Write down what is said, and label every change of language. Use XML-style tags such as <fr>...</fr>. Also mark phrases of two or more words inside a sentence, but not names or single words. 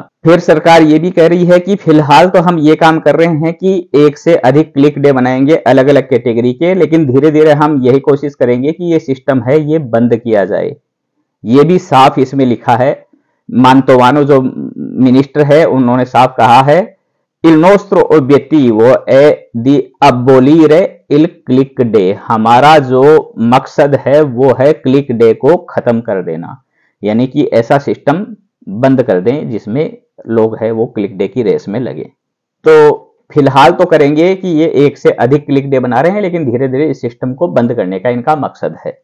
<hi>फिर सरकार ये भी कह रही है कि फिलहाल तो हम ये काम कर रहे हैं कि 1 से अधिक</hi> <en>click day</en> <hi>बनाएंगे अलग अलग कैटेगरी के, लेकिन धीरे धीरे हम यही कोशिश करेंगे कि ये सिस्टम है ये बंद किया जाए। ये भी साफ इसमें लिखा है, मांतोवानो जो मिनिस्टर है उन्होंने साफ कहा है,</hi> <it>il nostro obiettivo è di abolire il</it> <en>click day।</en> <hi>हमारा जो मकसद है वो है</hi> <en>click day</en> <hi>को खत्म कर देना, यानी कि ऐसा सिस्टम बंद कर दें जिसमें लोग है वो</hi> <en>click day</en> <hi>की रेस में लगे। तो फिलहाल तो करेंगे कि ये 1 से अधिक</hi> <en>click day</en> <hi>बना रहे हैं, लेकिन धीरे धीरे इस सिस्टम को बंद करने का इनका मकसद है।</hi>